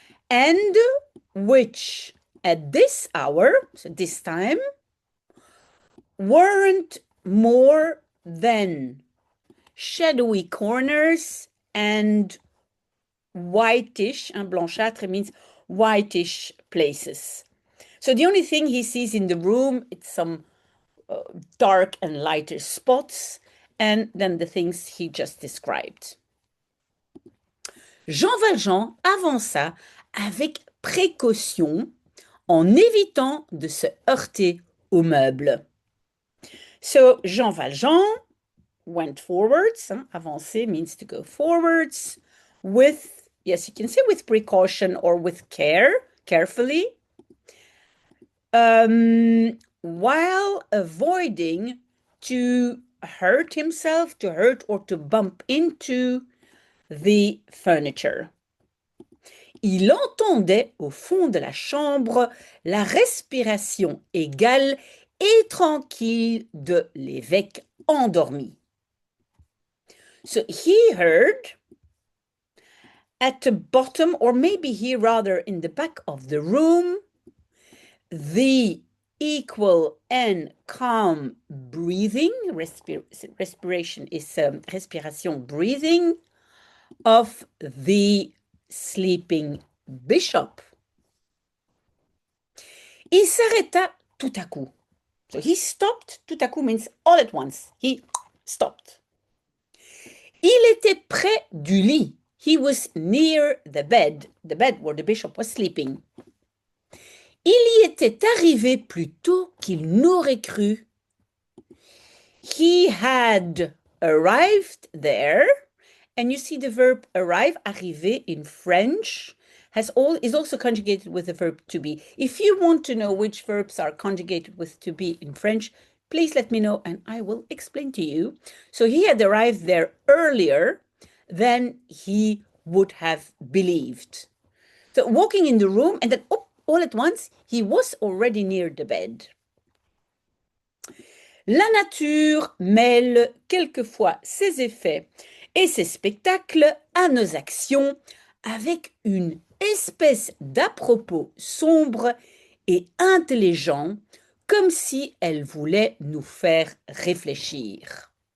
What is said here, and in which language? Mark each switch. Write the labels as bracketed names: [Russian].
[English] And which, at this hour, so this time, weren't more than shadowy corners and whitish, blanchâtre means whitish places. So the only thing he sees in the room, it's some dark and lighter spots, and then the things he just described. [French] Jean Valjean avança avec précaution en évitant de se heurter aux meubles. [English] So Jean Valjean went forwards. Avancer means to go forwards with, yes, you can say with precaution or with care, carefully, while avoiding to hurt himself, to hurt or to bump into the furniture. [French] Il entendait au fond de la chambre la respiration égale et tranquille de l'évêque endormi. [English] So he heard at the bottom, or maybe here rather in the back of the room, the equal and calm breathing, respiration is respiration, breathing of the sleeping bishop. [French] Il s'arrêta tout à coup. [English] So he stopped, tout à coup means all at once. He stopped. [French] Il était près du lit. [English] He was near the bed where the bishop was sleeping. [French] Il y était arrivé plus tôt qu'il n'aurait cru. [English] He had arrived there. And you see the verb arrive, arriver in French, is also conjugated with the verb to be. If you want to know which verbs are conjugated with to be in French, please let me know and I will explain to you. So he had arrived there earlier than he would have believed. So walking in the room and then all at once, he was already near the bed. [French] La nature mêle quelquefois ses effets et ses spectacles à nos actions avec une espèce d'à-propos sombre et intelligent, comme si elle voulait nous faire réfléchir.